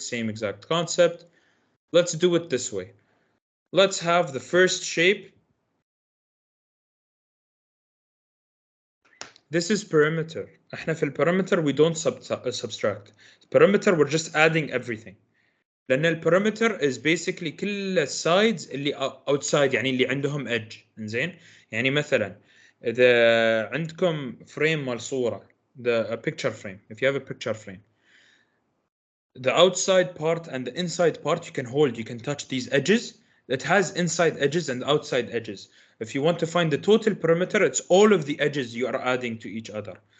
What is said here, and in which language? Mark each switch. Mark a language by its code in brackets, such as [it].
[en] Same exact concept. Let's do it this way. Let's have the first shape. This is perimeter. [ar] احنا في [en] perimeter we don't subtract. Perimeter we're just adding everything. [ar] لأن البريمتر [en] is basically [ar] كل السايدز اللي outside يعني اللي عندهم edge. إنزين يعني مثلا إذا عندكم فريم مال صورة [en] a picture frame, if you have a picture frame, the outside part and the inside part you can hold, you can touch these edges that has inside edges and outside edges. If you want to find the total perimeter, it's all of the edges you are adding to each other.